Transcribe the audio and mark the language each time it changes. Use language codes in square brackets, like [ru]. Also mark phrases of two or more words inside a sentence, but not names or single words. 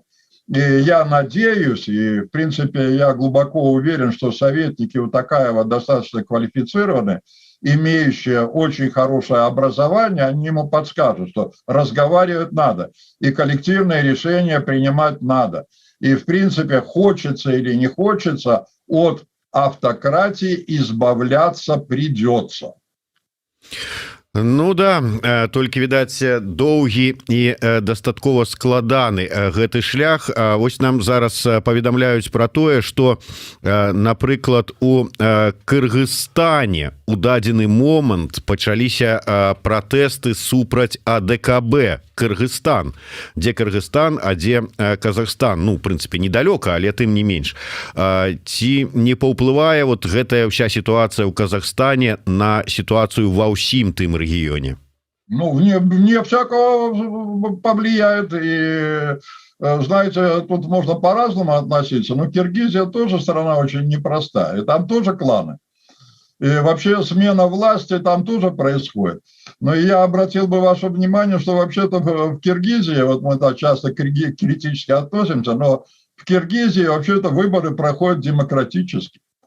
[ru] И я надеюсь, и в принципе я глубоко уверен, что советники у Такаева достаточно квалифицированы, имеющие очень хорошее образование, они ему подскажут, что разговаривать надо, и коллективные решения принимать надо. И в принципе, хочется или не хочется, от автократии избавляться придется. [be] Ну да, толькі, відаць, доўгі і дастаткова складаны гэты шлях. Вось нам зараз паведамляюць пра тое, што, напрыклад, у Кыргызстане у дадзены момант пачаліся пратэсты супраць АДКБ. Кыргызстан. Дзе Кыргызстан, а дзе Казахстан. Ну, в прынцыпе, недалёка, але тым не менш. Ці не паўплывае вот гэтая ўся сітуацыя ў Казахстане на сітуацыю ва ўсім тым рэгіёне? Ну, [ru] вне всякого повлияет. И, знаете, тут можно по-разному относиться. Но Киргизия тоже страна очень непростая. И там тоже кланы. И вообще смена власти там тоже происходит. Но я обратил бы ваше внимание, что вообще-то в Киргизии, вот мы так часто критически относимся, но в Киргизии вообще-то выборы проходят демократически.